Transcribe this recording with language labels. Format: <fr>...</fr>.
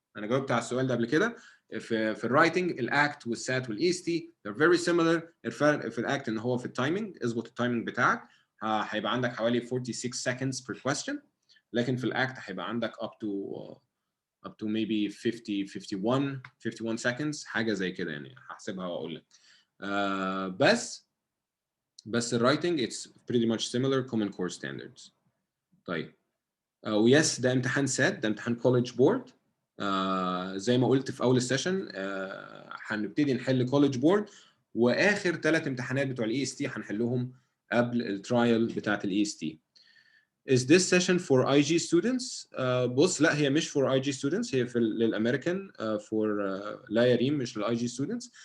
<ar>انا جاوبت على السؤال ده قبل كده. في الرايتنج الاكت والسات والاي اس تي</ar> <en>they're very similar.</en> <ar>الفرق في الاكت ان هو في التايمنج، اظبط التايمنج بتاعك. هيبقى عندك حوالي</ar> <en>46 seconds per question،</en> <ar>لكن في الاكت هيبقى عندك</ar> <en>up to maybe 51 seconds،</en> <ar>حاجه زي كده يعني. هحسبها واقول لك. بس الرايتنج</ar> <en>it's pretty much similar common core standards.</en> <ar>طيب ويس، ده امتحان سات، ده امتحان كوليدج بورد. زي ما قلت في اول السيشن هنبتدي نحل كوليدج بورد، واخر 3 امتحانات بتوع الاي اس تي هنحلهم قبل الترايل بتاعت الاي اس تي.</ar> <en>Is this session for IG students?</en> <ar>بص، لا هي مش</ar> <en>for IG students،</en> <ar>هي للامريكان for لا يا ريم، مش للاي جي students.</ar>